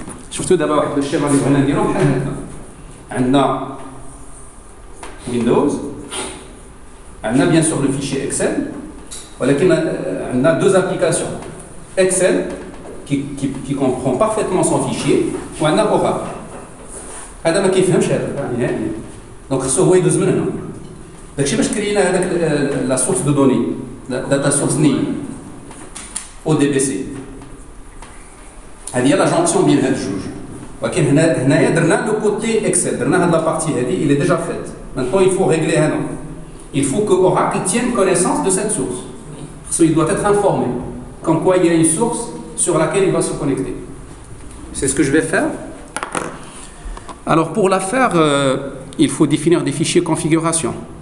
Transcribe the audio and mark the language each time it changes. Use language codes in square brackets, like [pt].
[fr] Surtout d'abord avec le schéma de Grenadier. On a Windows. On a bien sûr le fichier Excel. On a deux applications. Excel, qui comprend parfaitement son fichier, ou un Oracle. [ar] هذا ما كيفهمش هذا نهائيا. دونك خصو هو يدوز من هنا. داكشي باش كرينا هذاك لا سورس دو دوني داتا سورس ني او دي بي سي. هذه هي لا جونكسيون بين هاد الجوج. ولكن هنايا درنا لو كوتي اكسل، درنا هاد لا بارتي هذه [fr] il est déjà faite. Maintenant il faut régler هنا. Il faut que Oracle tienne connaissance de cette source. Il doit être informé. Comme quoi il y a une source sur laquelle il va se connecter. C'est ce que je vais faire. Alors pour la faire, il faut définir des fichiers configuration.